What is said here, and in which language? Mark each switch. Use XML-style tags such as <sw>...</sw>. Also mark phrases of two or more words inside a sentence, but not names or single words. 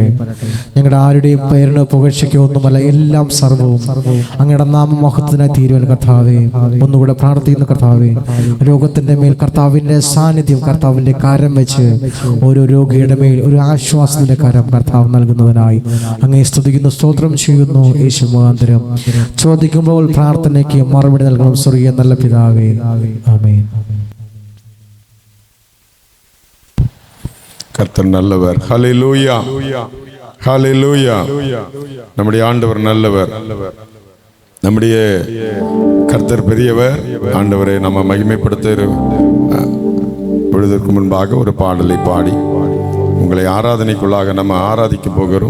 <ml>ഞങ്ങളുടെ ആരുടെയും പേരിന് പുകഴ്ചയ്ക്ക് ഒന്നുമല്ല, എല്ലാം സർവവും അങ്ങയുടെ നാമമഹത്വത്തിനായി തീരുവാൻ കർത്താവെ ഒന്നുകൂടെ പ്രാർത്ഥിക്കുന്ന കർത്താവെ, രോഗത്തിൻ്റെ മേൽ കർത്താവിൻ്റെ സാന്നിധ്യം, കർത്താവിൻ്റെ കരം വെച്ച് ഓരോ രോഗിയുടെ മേൽ ഒരു ആശ്വാസത്തിൻ്റെ കരം കർത്താവ് നൽകുന്നതിനായി അങ്ങേ സ്തുതിക്കുന്നു, സ്തോത്രം ചെയ്യുന്നു. യേശു മുഖാന്തരം ചോദിക്കുമ്പോൾ പ്രാർത്ഥനയ്ക്ക് മറുപടി നൽകണം സ്വർഗീയ നല്ല പിതാവേ, ആമേൻ.</ml> <ta>கர்த்தர் நல்லவர். ஹல்லேலூயா, ஹல்லேலூயா. நம்முடைய ஆண்டவர் நல்லவர், நம்முடைய கர்த்தர் பெரியவர். ஆண்டவரை நம்ம மகிமைப்படுத்த பொழுதற்கு முன்பாக ஒரு பாடலை பாடி உங்களை ஆராதனைக்குள்ளாக நம்ம ஆராதிக்க போகிறோம்.</ta>